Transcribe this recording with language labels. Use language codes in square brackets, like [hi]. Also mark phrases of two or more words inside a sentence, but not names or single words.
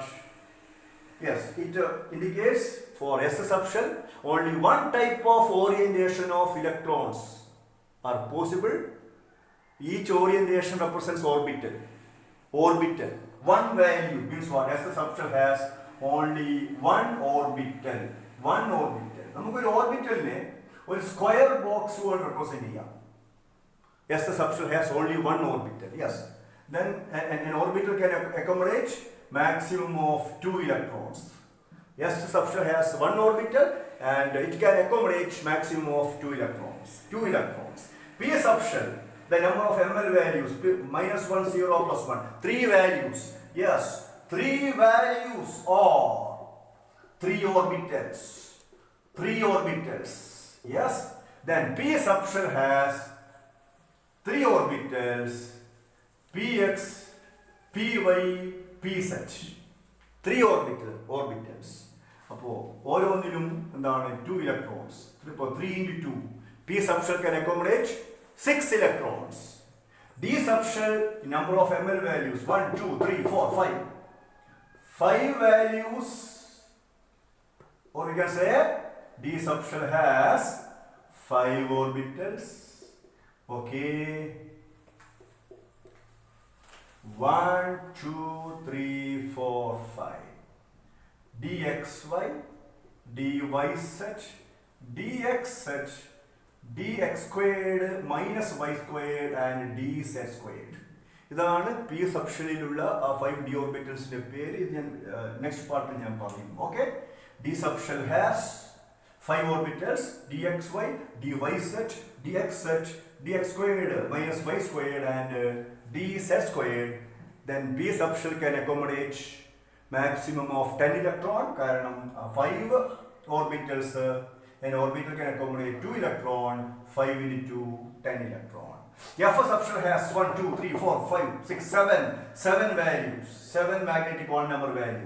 [en] Yes, it indicates for S subshell only one type of orientation of electrons are possible. Each orientation represents orbital. One value means what? S subshell has only one orbital. [ml] നമുക്കൊരു ഓർബിറ്റലിനെ ഒരു [en] square box [ml] കൊണ്ട് റെപ്രസെന്റ് ചെയ്യാം. [en] S subshell has only one orbital. Yes. Then an orbital can accommodate maximum of 2 electrons. S subshell has one orbital and it can accommodate maximum of 2 electrons. P subshell, the number of ml values minus 1, 0, plus 1, 3 values. Yes, 3 values or 3 orbitals. Yes. Then P subshell has 3 orbitals, px, py, pz. 3 orbitals. [ml] അപ്പോൾ ഓരോന്നിലും എന്താണ് 2 electrons. ഇപ്പോൾ 3 into 2. [en] P subshell can accommodate 6 electrons. D subshell, number of ml values 1, 2, 3, 4, 5. 5 values, or you can say D subshell has 5 orbitals. Okay. 1, 2, 3, 4, 5. dxy, dyz, dxz, dx squared minus y squared and dz squared. [ml] ഇതാണ് പി സബ്ഷനിലുള്ള ആ 5 d ഓർബിറ്റൽസിന്റെ പേര്. ഇത് ഞാൻ നെക്സ്റ്റ് പാർട്ടിൽ ഞാൻ പറയും. [en] ഓക്കെ, d subshell has 5 orbitals dxy, dyz, dxz, dx squared minus y squared and dz squared. Then p subshell can accommodate maximum of 10 electron കാരണം 5 orbitals, an orbital can accommodate 2 electron, 5 into 10 electron. F subshell has 1, 2, 3, 4, 5, 6, 7 values, 7 magnetic quantum number values.